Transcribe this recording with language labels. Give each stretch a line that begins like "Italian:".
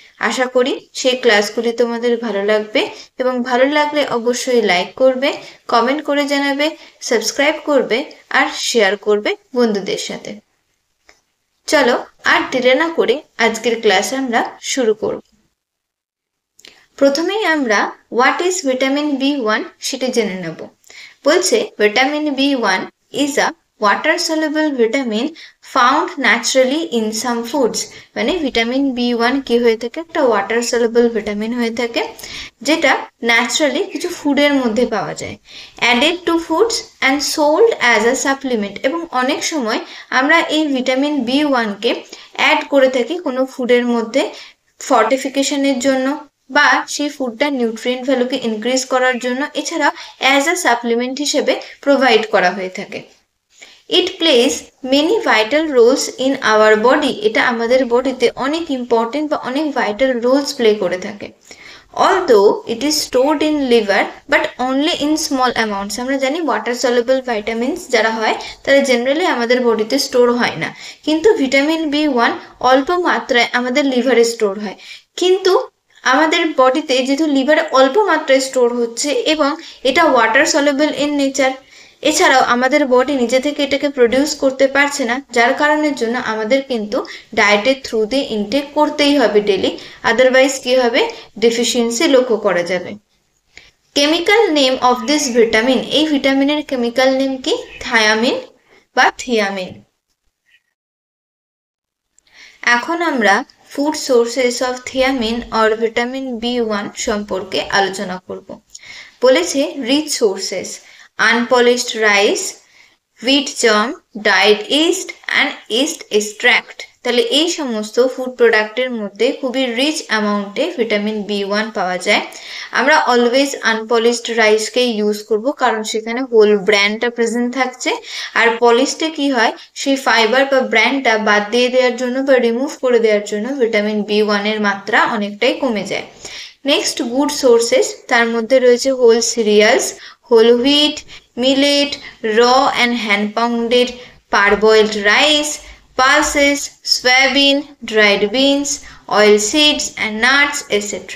Bangla: আশা করি সেই ক্লাসগুলি তোমাদের ভালো লাগবে এবং ভালো লাগলে অবশ্যই লাইক করবে, কমেন্ট করে জানাবে, সাবস্ক্রাইব করবে আর শেয়ার করবে বন্ধুদের সাথে। চলো আর দেরি না করে আজকের ক্লাস আমরা শুরু করব। প্রথমেই আমরা
English: what is vitamin B one
Bangla: সেটা জেনে নেব। বলছে
English: Vitamin B one is a water soluble vitamin found naturally in some foods।
Bangla: মানে ভিটামিন বি1 কি হয়ে থাকে, একটা ওয়াটার সলিউবল ভিটামিন হয়ে থাকে যেটা ন্যাচারালি কিছু ফুডের মধ্যে পাওয়া যায়।
English: added to foods and sold as a supplement,
Bangla: এবং অনেক সময় আমরা এই ভিটামিন বি1কে অ্যাড করে থাকি কোনো ফুডের মধ্যে ফর্টিফিকেশনের জন্য বা সেই ফুডটা নিউট্রিয়েন্ট ভ্যালুকে ইনক্রিজ করার জন্য, এছাড়া অ্যাজ আ সাপ্লিমেন্ট হিসেবে প্রোভাইড করা হয়ে থাকে।
English: It plays many vital roles in our body.
Bangla: এটা আমাদের বডিতে অনেক ইম্পর্টেন্ট বা অনেক ভাইটাল রোলস প্লে করে থাকে।
English: Although it is stored in liver but only in small amounts।
Bangla: আমরা জানি ওয়াটার সলিউবল ভাইটামিনস যারা হয় তারা জেনারেলি আমাদের বডিতে স্টোর হয় না, কিন্তু ভিটামিন বি1 অল্প মাত্রায় আমাদের লিভারে স্টোর হয়। কিন্তু আমাদের বডিতে যেহেতু লিভারে অল্প মাত্রায় স্টোর হচ্ছে এবং এটা ওয়াটার সলিউবল ইন নেচার, এছাড়াও আমাদের বডি নিজে থেকে এটাকে প্রডিউস করতে পারছে না, যার কারণের জন্য আমাদের কিন্তু ডায়েটের থ্রু দিয়ে ইনটেক করতেই হবে ডেলি, আদারওয়াইজ কি হবে, ডেফিসিয়েন্সি লক্ষ্য করা যাবে।
English: chemical name of this vitamin,
Bangla: এই ভিটামিনের কেমিক্যাল নেম কি, থায়ামিন বা থিয়ামিন। এখন আমরা
English: food sources of thiamine or vitamin B one
Bangla: সম্পর্কে আলোচনা করব। বলেছে
English: Rich sources, unpolished rice, wheat germ, dyed yeast and yeast extract।
Bangla: তাহলে এই সমস্ত ফুড প্রোডাক্টের মধ্যে খুবই রিচ অ্যামাউন্টে ভিটামিন বি1 পাওয়া যায়। আমরা অলওয়েজ আনপলিশড রাইসকে ইউজ করব, কারণ সেখানে হোল ব্র্যান্ডটা প্রেজেন্ট থাকছে। আর পলিশডে কি হয়, সেই ফাইবার বা ব্র্যান্ডটা বাদ দিয়ে দেওয়ার জন্য বা রিমুভ করে দেওয়ার জন্য ভিটামিন বি1 এর মাত্রা অনেকটাই কমে যায়।
English: next good sources,
Bangla: তার মধ্যে রয়েছে
English: Whole cereals, whole wheat, millet, raw and hand pounded parboiled rice, pulses, soybean, dried beans, oil seeds and nuts, etc.